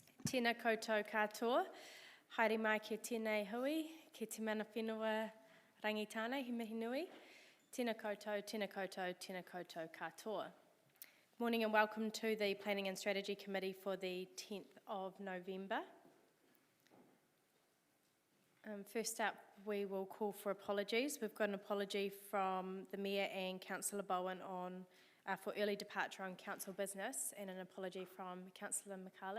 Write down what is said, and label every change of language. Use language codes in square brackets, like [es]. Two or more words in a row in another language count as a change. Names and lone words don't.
[mi] Tēnā koutou katoa, haere mai ki tēnei hui, ki te mana whenua rangitāne, he mihi nui. Tēnā koutou, tēnā koutou, tēnā koutou katoa. [en] Morning and welcome to the Planning and Strategy Committee for the 10th of November. First up, we will call for apologies. We've got an apology from the Mayor and Councillor Bowen for early departure on council business, and an apology from Councillor McCarlid.